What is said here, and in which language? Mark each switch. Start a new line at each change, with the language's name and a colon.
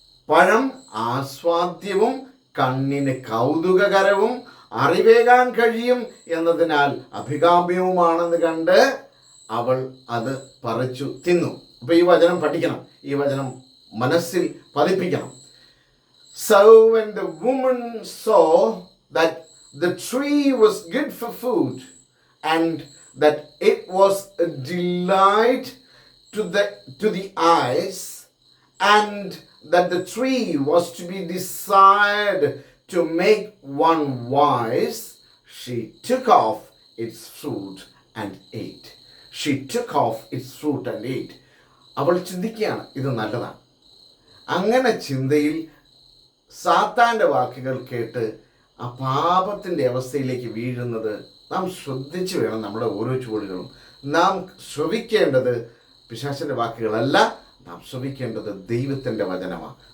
Malayalam: പഴം ആസ്വാദ്യവും കണ്ണിന് കൗതുകകരവും അറിവേകാൻ കഴിയും എന്നതിനാൽ അഭികാമ്യവുമാണെന്ന് കണ്ട് അവൾ അത് പറിച്ചു തിന്നു. അപ്പോൾ ഈ വചനം പഠിക്കണം, ഈ വചനം മനസ്സിൽ പതിപ്പിക്കണം.
English: So when the woman saw that the tree was good for food and that it was a delight to the eyes and that the tree was to be desired to make one wise, she took off its fruit and ate. She took off its fruit and ate.
Malayalam: അവൾ ചിന്തിക്കുകയാണ്, ഇത് നല്ലതാണ്. അങ്ങനെ ചിന്തയിൽ സാത്താൻ്റെ വാക്കുകൾ കേട്ട് ആ പാപത്തിൻ്റെ അവസ്ഥയിലേക്ക് വീഴുന്നത് നാം ശ്രദ്ധിച്ചു വേണം. നമ്മുടെ ഓരോ ചുവടുകളും നാം ശ്രവിക്കേണ്ടത് പിശാചിൻ്റെ വാക്കുകളല്ല, നാം ശ്രവിക്കേണ്ടത് ദൈവത്തിൻ്റെ വചനമാണ്.